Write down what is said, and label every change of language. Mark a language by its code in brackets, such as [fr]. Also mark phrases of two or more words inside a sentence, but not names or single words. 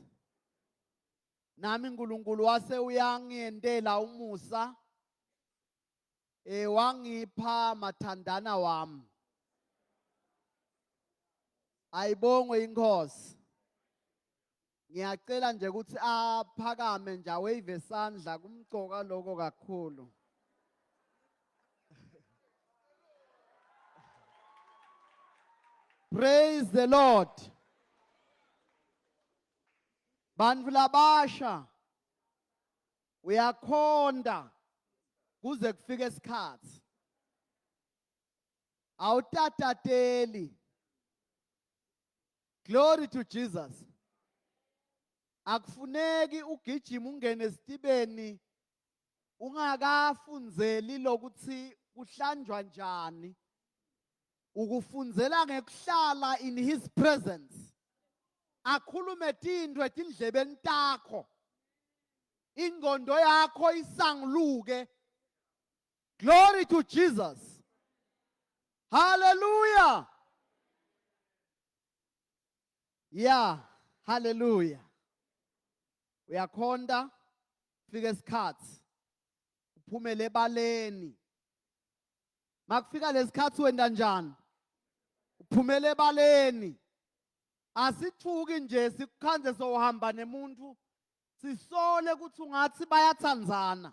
[ss] Nami uNkulunkulu wase uyangiyentela umusa wangipha mathandana wami. Ayibongwe inkosi. Ngiyacela nje ukuthi aphakame nje awave isandla kumgcoka lokho kakhulu. [en] Praise the Lord. [ss] Bantu labasha uyakhonda kuze kufike isikhathi. Awutatateli. [en] Glory to Jesus. [ss] Akufuneki ugijima ungene esitibeni ungakafunzeli lokuthi kuhlanjwa njani. Ukufunzela ngekuhlala [en] in his presence. [ss] Akhulume tindwe etindlebeni takho. Ingqondo yakho isangluke. [en] Glory to Jesus. Hallelujah. Yeah, hallelujah. [ss] Uyakhonda fika isikhathi uphumele ebaleni. Makufika lesikhathi wenda njani? Uphumele ebaleni. Asithuki nje sikukhanze sohamba nemuntu sisole ukuthi ungathi bayathandzana.